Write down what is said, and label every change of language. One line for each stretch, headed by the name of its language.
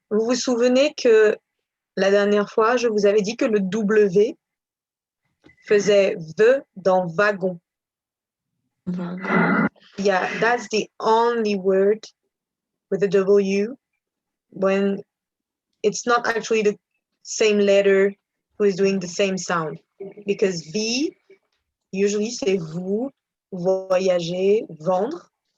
French: Vous vous souvenez que la dernière fois, je vous avais dit que le W faisait V dans wagon.
English: Yeah, that's the only word with a W when it's not actually the same letter who is doing the same sound. Because V, usually
French: c'est vous, voyager, vendre.